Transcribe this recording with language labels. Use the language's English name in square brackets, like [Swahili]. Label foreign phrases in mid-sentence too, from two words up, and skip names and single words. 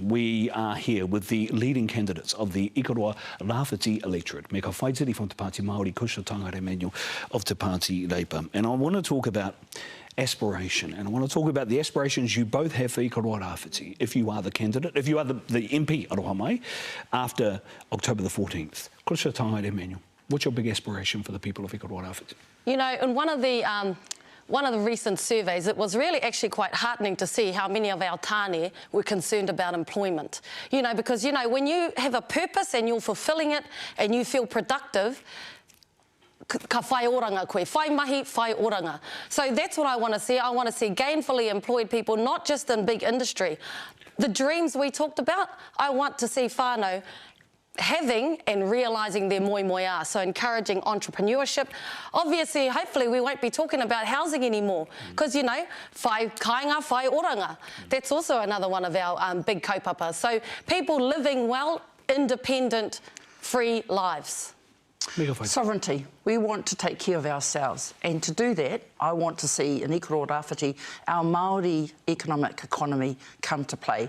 [English] We are here with the leading candidates of the Ikaroa Rāwhiti electorate. Me ka whaitiri from Te Pāti Māori, Kusha Tangaere-Manuel of Te Pāti Labour. And I want to talk about aspiration, and I want to talk about the aspirations you both have for Ikaroa Rāwhiti if you are the candidate, if you are the MP, [Māori] aroha mai, [English] after October the 14th. Kusha Tangaere-Manuel, what's your big aspiration for the people of Ikaroa Rāwhiti? You know, in one of the recent surveys, it was really actually quite heartening to see how many of our tāne were concerned about employment. You know, because, you know, when you have a purpose and you're fulfilling it and you feel productive, [Māori] ka whai oranga koe, whai mahi, whai oranga. [English] So that's what I want to see. I want to see gainfully employed people, not just in big industry. The dreams we talked about, I want to see whānau having and realising their moi are, so encouraging entrepreneurship. Obviously, hopefully we won't be talking about housing anymore because, you know, [Māori] whai kāinga, whai oranga. [English] That's also another one of our big kaupapa. So people living well, independent, free lives. Sovereignty. We want to take care of ourselves, and to do that, I want to see in Ikaro Rāwhiti our Māori economic economy come to play.